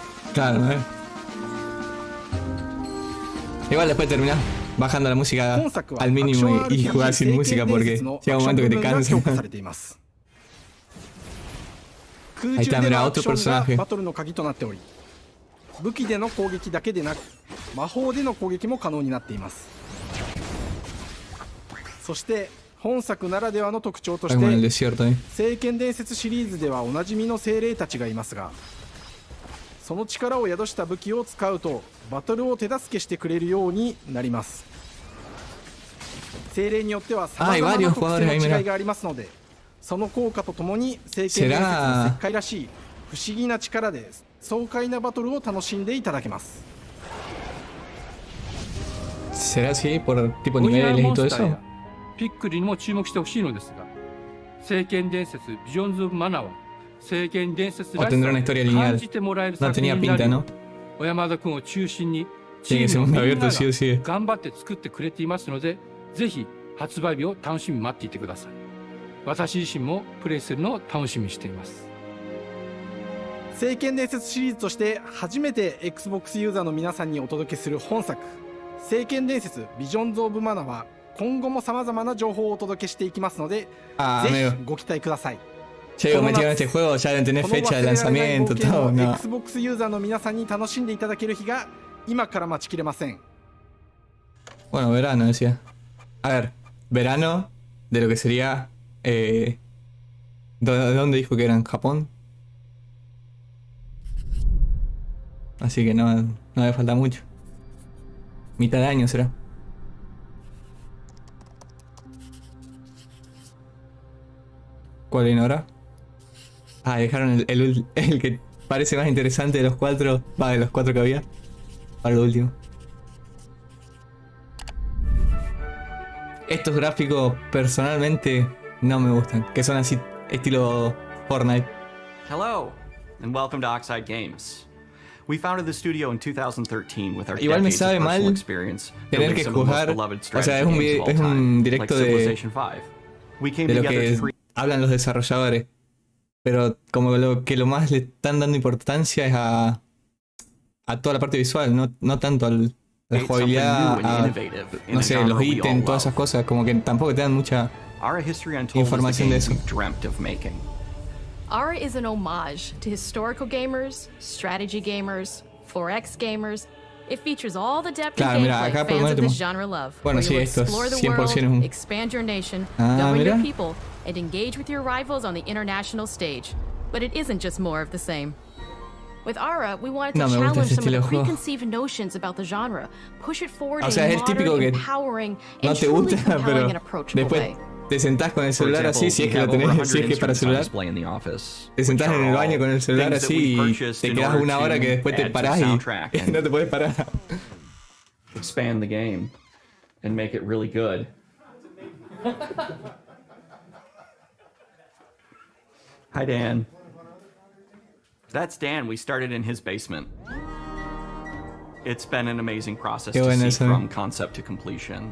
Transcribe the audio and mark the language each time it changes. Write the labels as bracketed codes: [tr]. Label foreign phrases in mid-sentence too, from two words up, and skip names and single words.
[es] Claro, Igual después terminás bajando la música al mínimo y jugar sin música porque llega un momento que te cansa. Ahí está, mira, otro personaje. [ja] 武器での攻撃だけでなく魔法での攻撃も可能になっています。そして本作ならではの特徴として聖剣伝説シリーズではおなじみの精霊たちがいますが、その力を宿した武器を使うとバトルを手助けしてくれるようになります。精霊によっては様々な特性の違いがありますので、その効果とともに聖剣伝説の石灰らしい不思議な力です。爽快なバトルを楽しんでいただけます。 [es] ¿Será así por tipo niveles y todo eso? [ja] ピックリにも注目してほしいのですが、聖剣伝説ビジョンズ・オブ・マナーは聖剣伝説らしさを感じてもらえる作品になり、小山田君を中心にチームみんなが頑張って作ってくれていますので、ぜひ発売日を楽しみに待っていてください。私自身もプレイするのを楽しみにしています。聖剣伝説シリーズとして初めて Xbox ユーザーの皆さんにお届けする本作「聖剣伝説ビジョンズ・オブ・マナ」は今後もさまざまな情報をお届けしていきますので、ぜひご期待ください。 [es] Che, metieron este juego, ya deben tener fecha de lanzamiento, todo, no. [ja] Xbox ユーザーの皆さんに楽しんでいただける日が今から待ちきれません。 [es] Bueno, verano decía. A ver, verano de lo que sería ¿dónde dijo que eran? ¿Japón? Así que no me falta mucho. Mitad de año será. ¿Cuál viene ahora? Ah, dejaron el que parece más interesante de los cuatro. Va, de los cuatro que había. Para lo último. Estos gráficos personalmente no me gustan. Que son así estilo Fortnite. [en] Hello, and welcome to Oxide Games. We founded the studio in 2013 with our [es] Igual me sabe mal tener que jugar, o sea, es un directo de lo que hablan los desarrolladores, pero como lo más le están dando importancia es a toda la parte visual, no tanto a la jugabilidad, no sé, los ítems, todas esas cosas, como que tampoco te dan mucha información de eso. [en] ARA is an homage to historical gamers, strategy gamers, 4X gamers. It features all the depth and gameplay fans of this genre love. [es] Bueno, sí, esto es 100% [en] expand your nation, govern your people, and engage with your rivals on the international stage. But it isn't just more of the same. With ARA, we wanted to challenge some of the preconceived notions about the genre, push it forward in a modern, empowering, and truly compelling and approachable way. [es] Te sentás con el celular así, si es que lo tenés, si es que es para celular. Te sentás en el baño con el celular así y te quedás una hora que después te parás y no te puedes parar. [en] Expand the game and make it really good. Hi, Dan. That's Dan. We started in his basement. It's been an amazing process to see from concept to completion.